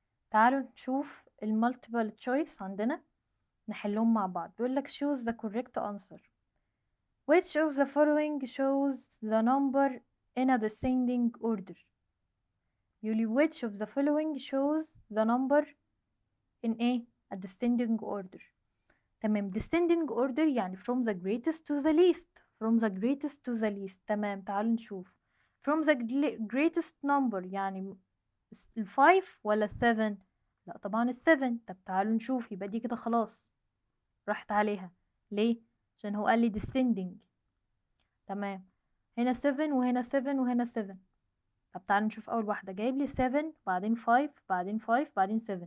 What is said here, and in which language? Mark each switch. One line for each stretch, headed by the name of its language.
Arabic: تعالوا نشوف المالتيبل تشويس عندنا نحلهم مع بعض. بيقول لك
English: choose the correct answer. Which of the following shows the number in a descending order؟
Arabic: يقول لي
English: which of the following shows the number in a descending order.
Arabic: تمام.
English: descending order
Arabic: يعني
English: from the greatest to the least. from the greatest to the least.
Arabic: تمام. تعالوا نشوف
English: from the greatest number
Arabic: يعني ال 5 ولا ال 7؟ لا طبعا ال 7. طب تعالوا نشوف، يبقى دي كده خلاص راحت عليها. ليه؟ عشان هو قال لي descending. تمام. هنا 7 وهنا 7 وهنا 7. طب تعالوا نشوف اول واحده جايب لي 7 بعدين 5 بعدين 5 بعدين 7.